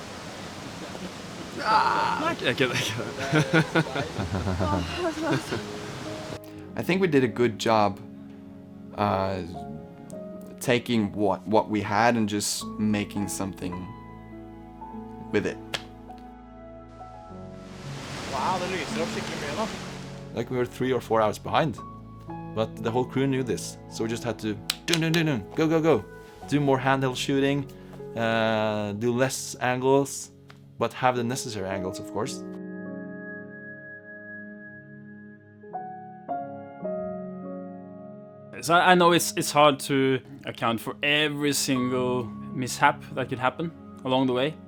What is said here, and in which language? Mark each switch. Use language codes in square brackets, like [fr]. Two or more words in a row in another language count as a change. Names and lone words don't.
[en] I think we did a good job taking what we had and just making something with it. [no] Wow, det lyser opp skikkelig mye nå. [en] Like we were 3 or 4 hours behind. But the whole crew knew this. So we just had to go. Do more handheld shooting, do less angles, but have the necessary angles, of course. So I know it's hard to account for every single mishap that could happen along the way.